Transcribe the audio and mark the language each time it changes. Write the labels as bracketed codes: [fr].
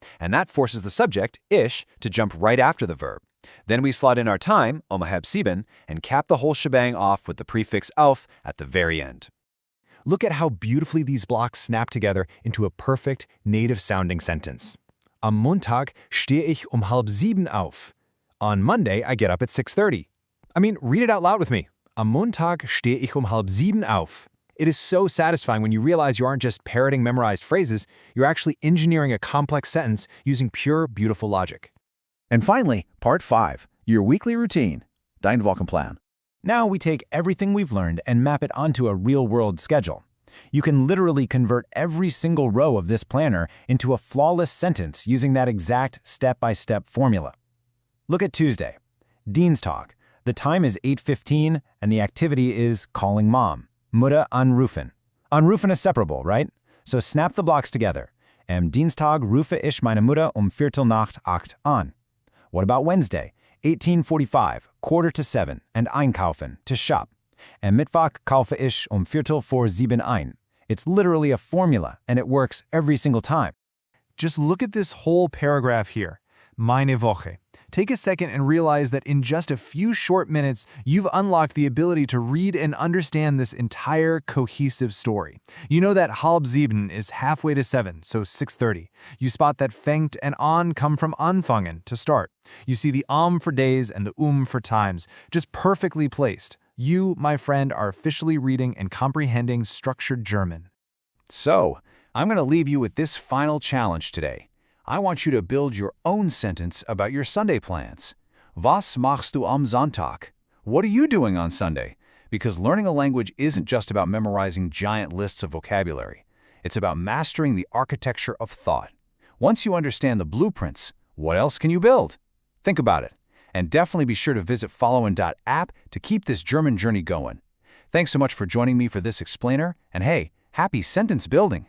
[en] And that forces the subject, ich, to jump right after the verb. Then we slot in our time, halb sieben, and cap the whole shebang off with the prefix auf at the very end. Look at how beautifully these blocks snap together into a perfect, native-sounding sentence. [de] Am Montag stehe ich halb sieben auf. [en] On Monday, I get up at 6:30. I mean, read it out loud with me. [de] Am Montag stehe ich halb sieben auf. [en] It is so satisfying when you realize you aren't just parroting memorized phrases, you're actually engineering a complex sentence using pure, beautiful logic. And finally, part 5, your weekly routine, dein Wochenplan. Now we take everything we've learned and map it onto a real-world schedule. You can literally convert every single row of this planner into a flawless sentence using that exact step-by-step formula. Look at Tuesday. Dienstag. The time is 8:15 and the activity is calling mom. [de] Mutter anrufen. [en] Anrufen is separable, right? So snap the blocks together. [de] Am Dienstag rufe ich meine Mutter Viertel nach 8 an. [en] What about Wednesday? 18:45, 6:45, and einkaufen, to shop. [de] Am Mittwoch kaufe ich Viertel vor 7 ein. [en] It's literally a formula, and it works every single time. Just look at this whole paragraph here. Meine Woche. Take a second and realize that in just a few short minutes, you've unlocked the ability to read and understand this entire cohesive story. You know that halb sieben is halfway to 7, so 6:30. You spot that fängt and an come from anfangen, to start. You see the for days and the for times, just perfectly placed. You, my friend, are officially reading and comprehending structured German. So, I'm going to leave you with this final challenge today. I want you to build your own sentence about your Sunday plans. [de] Was machst du am Sonntag? [en] What are you doing on Sunday? Because learning a language isn't just about memorizing giant lists of vocabulary. It's about mastering the architecture of thought. Once you understand the blueprints, what else can you build? Think about it. And definitely be sure to visit Falowen.app to keep this German journey going. Thanks so much for joining me for this explainer, and hey, happy sentence building!